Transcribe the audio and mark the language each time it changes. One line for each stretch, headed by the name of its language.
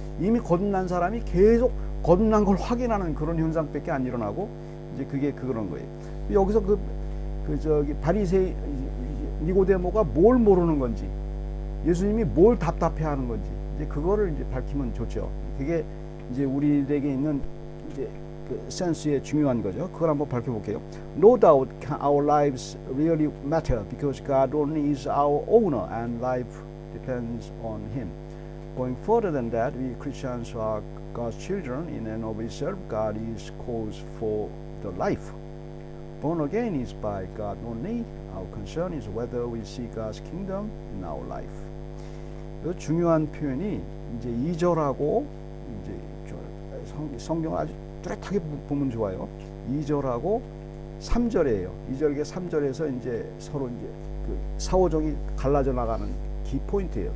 Korean: 이미 거듭난 사람이 계속 거듭난 걸 확인하는 그런 현상밖에 안 일어나고 이제 그게 그런 거예요. 여기서 바리새인 니고데모가 뭘 모르는 건지, 예수님이 뭘 답답해하는 건지 이제 그거를 이제 밝히면 좋죠. 그게 이제 우리에게 있는 이제 그 센스의 중요한 거죠. 그걸 한번 밝혀볼게요.
English: No doubt our lives really matter because God only is our owner and life depends on Him. Going further than that, we Christians are God's children. In and of itself, God is cause for the life. Born again is by God only. Our concern is whether we see God's kingdom in our life.
Korean: 그 중요한 표현이 이제 2절하고 이제 성경을 아주 뚜렷하게 보면 좋아요. 2절하고 3절이에요. 2절에 3절에서 이제 서로 이제 그 사오정이 갈라져 나가는 키 포인트예요.